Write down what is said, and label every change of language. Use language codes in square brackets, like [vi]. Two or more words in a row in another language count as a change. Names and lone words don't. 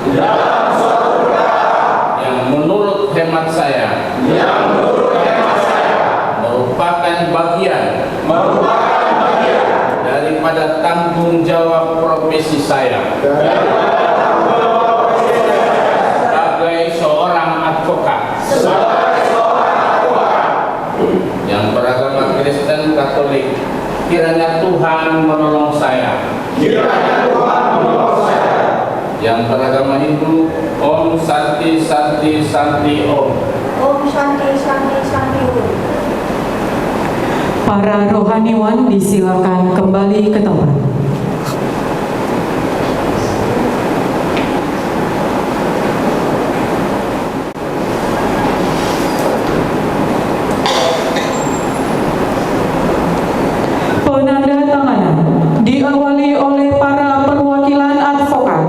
[id] yang menurut hemat saya merupakan bagian daripada tanggung jawab profesi saya sebagai seorang advokat yang beragama Kristen Katolik. Kiranya Tuhan menolong saya Yang beragama Hindu, [sa] Om Santi Santi Santi Om. Om Shanti Shanti Shanti Om. [id] Para rohaniwan disilakan kembali ke tempat. Penandatanganan diawali oleh para perwakilan advokat.